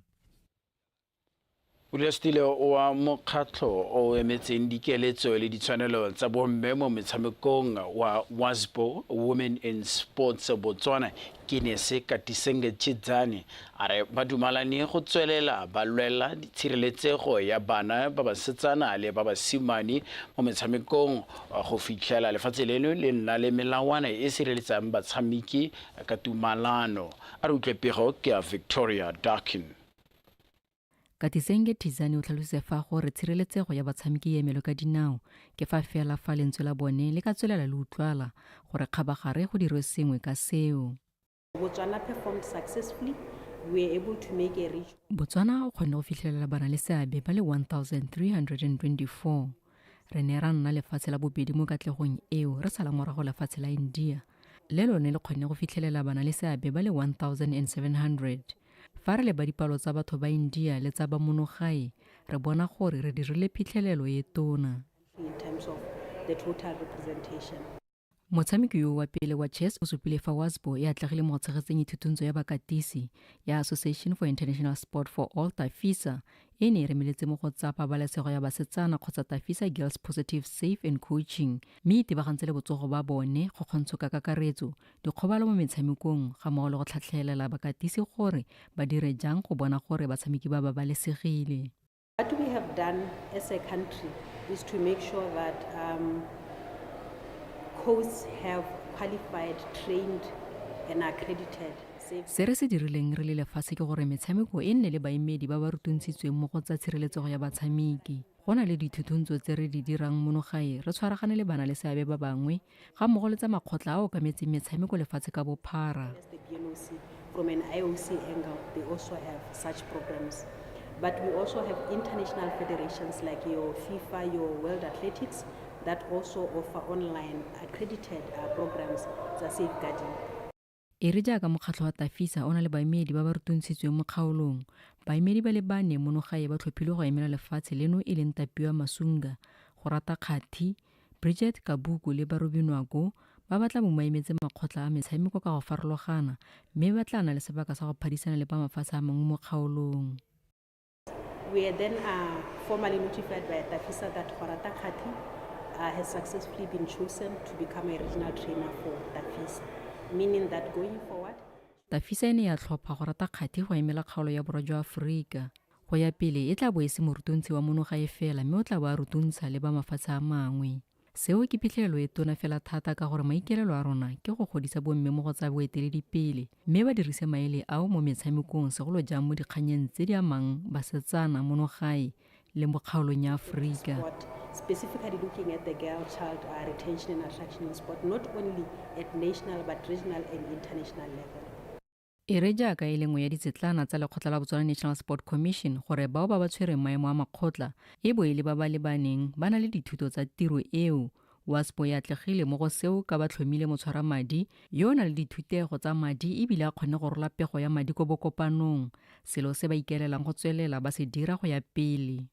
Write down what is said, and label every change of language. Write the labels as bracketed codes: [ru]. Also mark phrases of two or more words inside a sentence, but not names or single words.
[tn] Ulestile wa mokgatlho o emetseng dikeletso le ditshwanelo tsa bomme mo metshamekong wa WASBO Women in Sports Botswana ke ne se Katisenge Chidzane a re ba dumalane go tswelela ba lwela tshireletsego ya bana ba basetsana le ba basimane mo metshamekong go fitlhela lefatshe leno le nna le melawana e sireletsang batshameki ka tumalano. A re utlwepego ke a Victoria Darkin. Katisenge Tizane o tlhalose fa gore tshireletsego ya batshameki e emelo ka dinao ke fa fela fa lentswe la bone le ka tswelela le utlwala gore kgabagare go dirwe sengwe ka seo. [en] Botswana performed successfully. We were able to make a reach. [tn] Botswana o kgonne go fitlhelela bana le seabe ba le 1324. Re ne ra nna lefatshe la bobedi mo katlegong eo re sala morago lefatshe la India. Le lone le kgonne go fitlhelela bana le seabe ba le 1700. Fa re le ba dipalo tsa batho ba India le tsa ba monogae re bona gore re dirile phitlhelelo e tona. [en] In terms of the total representation. [tn] Motshameki yo wa pele wa chess o supile fa WASBO e atlegile mo tshegetseng ithutungso ya bakatisi ya Association for International Sport for All Tafisa e ne e remeletse mo go tsa pabalesego ya basetsana kgotsa Tafisa Girls Positive Safe and Coaching mme itebagantse le botsogo ba bone go kgontsho ka kakaretso dikgobalo mo metshamekong ga mmogo le go tlhatlhelela bakatisi gore ba dire jang go bona gore batshameki ba babalesegile. [en] What we have done as a country is to make sure that coaches have qualified, trained and accredited. [tn] Se re se dirileng re le lefatshe ke gore metshameko e nne le baemedi ba ba rutuntshitsweng mo go tsa tshireletsego ya batshameki. Go na le dithutuntsho tse re di dirang monogae re tshwaragane le bana le seabe ba bangwe ga mmogo le tsa makgotla a o kametseng metshameko lefatshe ka bophara. [en] From an IOC angle, they also have such programs. But we also have international federations like your FIFA, your World Athletics, that also offer online accredited programs that safeguarding. [tn] e re jaaka mokgatlho wa tafisa o na le baemedi ba ba rutuntshitsweng mo kgaolong baemedi ba le 4 monogae ba tlhophilwe go emela lefatshe leno e leng Tapiwa Masunga go rata kgathi Bridget Kabuku le Barobinwako ba batla mo maemetse makgotla a metshameko ka go farologana mme ba tla na le sebaka sa go phadisana le ba mafatshe a mangwe mo kgaolong. [en] We are then formally notified by Tafisa that Horata Kati has successfully been chosen to become a regional trainer for Tafisa, meaning that going forward. [tn] Tafisa e ne ya tlhopha Horata Kati go emela kgaolo ya borwa jwa Aforika. Go ya pele e tla bo e se morutuntsi wa monogae fela mme o tla ba rutuntsha le ba mafatshe a mangwe. Seo ke phitlhelelo e tona fela thata ka gore maikelelo a rona ke go godisa bomme mo go tsa boeteledipele mme ba dirise maele ao mo metshamekong segolo jang mo dikganyeng tse di amang basetsana monogae le mo kgaolong ya Aforika. [en] Specifically looking at the girl child retention and attraction in sport, not only at national but regional and international level. [tn] E re jaaka e lengwe ya ditsetlana tsa lekgotla la Botswana National Sport Commission gore bao ba ba tshwereng maemo a makgotla e bo e le ba ba lebaneng ba na le dithuto tsa tiro eo. WASBO ya atlegile mo go seo ka ba tlhomile motshwara madi yo na le dithutego tsa madi ebile a kgone go rola pego ya madi ko bokopanong selo se ba ikelelang go tswelela ba se dira go ya pele.